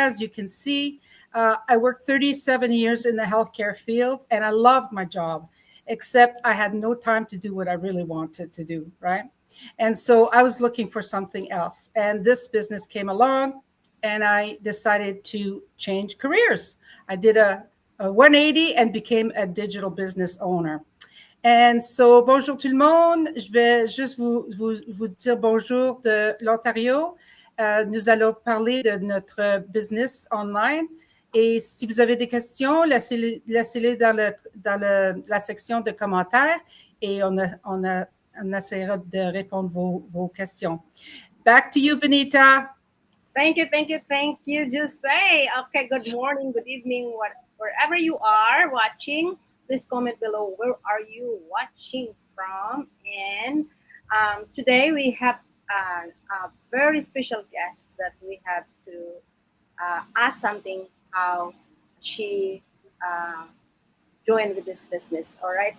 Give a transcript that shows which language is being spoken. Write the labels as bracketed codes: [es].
[en] As you can see, I worked 37 years in the healthcare field, and I loved my job, except I had no time to do what I really wanted to do, right? And so I was looking for something else. And this business came along, and I decided to change careers. I did a 180 and became a digital business owner. [fr] And so, bonjour tout le monde. Je vais juste vous dire bonjour de l'Ontario. Nous allons parler de notre business online. Et si vous avez des questions, laissez-les dans la section de commentaires et on essaiera de répondre vos questions. [en] Back to you, Benita. Thank you, Jose. Okay, good morning, good evening, wherever you are watching. Please comment below where are you watching from. And today we have a very special guest that we have to ask something how she joined with this business. All right.